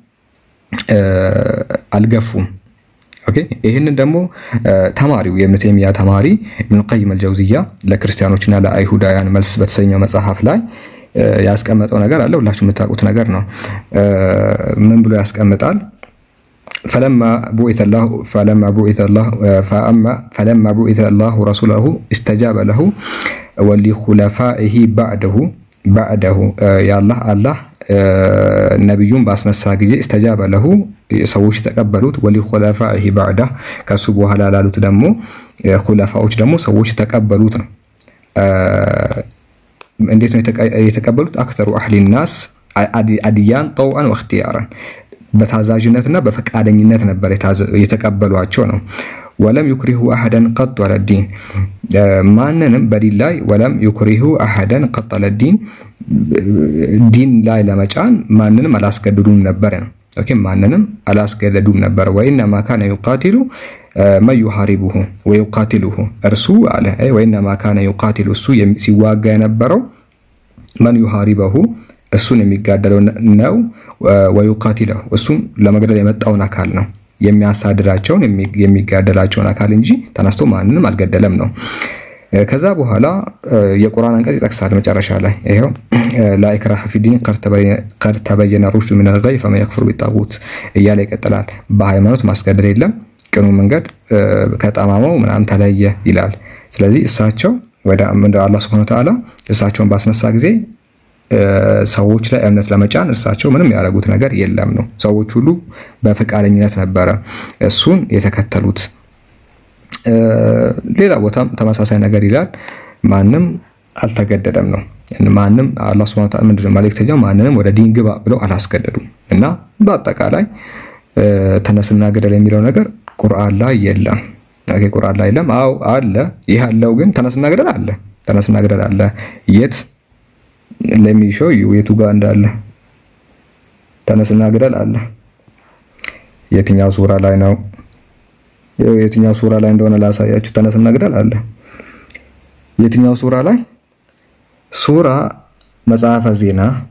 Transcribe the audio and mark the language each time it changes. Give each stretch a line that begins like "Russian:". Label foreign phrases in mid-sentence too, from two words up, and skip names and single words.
Amharic: አልገፉም። ኦኬ ይሄንን ደግሞ ተማሪው የኢብኑ ተይሚያ ተማሪ ኢብኑ ቀይም አልጀውዚያ ለክርስቲያኖችና ለአይሁዳውያን መልስ በተሰኘው መጽሐፍ ላይ ያስቀመጠው ነገር አለ። ሁላችሁም የምታውቁት ነገር ነው። ምን ብሎ ያስቀምጣል?
Arabic: فلما بعث الله رسوله استجاب له ولخلفائه بعده بعده يا الله
Amharic: ነብዩን ባስነሳ ጊዜ
Arabic: استجاب له
Amharic: ሰዎች ተቀበሉት
Arabic: ولخلفائه بعده
Amharic: ከሱ በኋላ ላሉት ደግሞ ኹለፋዎች ደግሞ ሰዎች ተቀበሉት ነው እንዴት ነው የተቀበሉት
Arabic: اكثر اهل الناس
Amharic: አድያን
Arabic: طوعا واختيارا
Amharic: በታዛዥነትና በፈቃደኝነት ነበር የተቀበሏቸው ነው
Arabic: ولم يكره احدا قط على الدين
Amharic: ማንንም በዲን ላይ
Arabic: ولم يكره احدا قط على الدين
Amharic: ዲን ላይ ለመጫን ማንንም አላስገድዱም ነበር ነው ኦኬ ማንንም አላስገድዱም ነበር
Arabic: وانما كان يقاتل ما يحاربه ويقاتله
Amharic: እርሱ አለ
Arabic: وانما كان يقاتل
Amharic: እሱ ሲዋጋ የነበረው
Arabic: من يحاربه
Amharic: እሱን የሚጋደለው ነው
Arabic: ويقاتله
Amharic: እሱን ለመግደል የመጣውን አካል ነው የሚያሳድራቸውን የሚጋደላቸውን አካል እንጂ ተነስቶ ማንንም አልገደለም ነው ከዛ በኋላ የቁርአን አንቀጽ ይጠቅሳል መጨረሻ ላይ ይሄው
Arabic: لا إكراه في الدين قد تبين الرشد من الغي فمن يكفر بالطاغوت
Amharic: እያለ ይቀጥላል በሃይማኖት ማስገደድ የለም ቅኑ መንገድ ከጠማማው ምናምን ተለየ ይላል ስለዚህ እሳቸው ወደ አላህ
Arabic: سبحانه وتعالى
Amharic: እሳቸውን ባስነሳ ጊዜ ሰዎች ላይ እምነት ለመጫን እርሳቸው ምንም ያደረጉት ነገር የለም ነው ሰዎች ሁሉ በፈቃደኝነት ነበር እሱን የተከተሉት ሌላ ቦታም ተመሳሳይ ነገር ይላል ማንንም አልተገደደም ነው ማንንም አላህ
Arabic: سبحانه وتعالى
Amharic: ምንድነው መልእክተኛው ማንንም ወደ ዲን ግባ ብለው አላስገደዱም እና በአጠቃላይ ተነስና ገደል የሚለው ነገር ቁርአን ላይ የለም አገ ቁርአን ላይ የለም አው አለ ይሄ ያለው ግን ተነስና ገደል አለ የት
English: let me show you
Amharic: የቱ ጋር እንዳለ ተነስና ገደል አለ የትኛው ሱራ ላይ ነው የትኛው ሱራ ላይ እንደሆነ ላሳያችሁ ተነስና ገደል አለ የትኛው ሱራ ላይ ሱራ መጽሐፈ ዜና